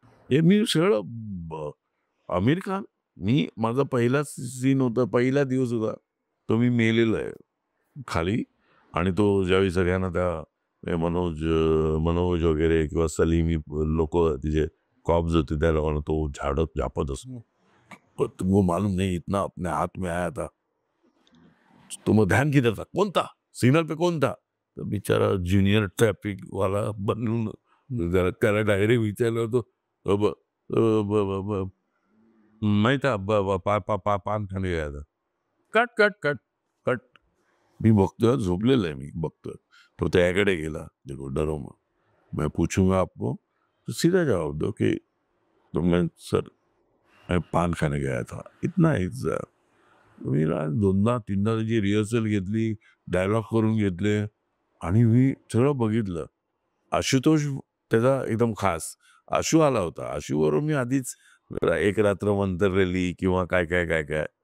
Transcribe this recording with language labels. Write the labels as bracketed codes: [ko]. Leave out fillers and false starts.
[mr] हे मी सगळं आमिर खान माझा पहिला सीन होता, पहिला दिवस होता. तो मी मेलेला आहे खाली आणि तो ज्यावेळी सगळ्यांना त्या मनोज वगैरे किंवा सलीम लोकं तिचे कॉप्स होते त्या लोकांना तो झाड़त झापत असतो. [hi] "पर तुमको मालूम नहीं इतना अपने हाथ में आया था, तुम ध्यान किधर था, कौन था, सिग्नल पे कौन था?" [mr] तर बिचारा ज्युनियर ट्रॅफिक वाला बनून जरा त्याला डायरेक्ट विचारलं होतं, [hi] "अ, ब अ, ब ब ब मैं था ब ब पा पा पा पान खाने गया था." [en] Cut, cut, cut, cut. [mr] मी बघतोय झोपलेला आहे मी बघतोय. तो त्याकडे गेला. [hi] देखो डरो मत. मैं पूछूंगा आपको तो सीधा जवाब दो कि तो मैं सर मैं पान खाने गया था. इतना ही [mr] मी ना 2दा-3दा त्याची रिहर्सल घेतली, डायलॉग करून घेतले आणि मी सगळं बघितलं. आशुतोष त्याचा एकदम खास. आशू आला होता. आशूबरोबर मी आधीच एक रात्र मंतरलेली किंवा काय.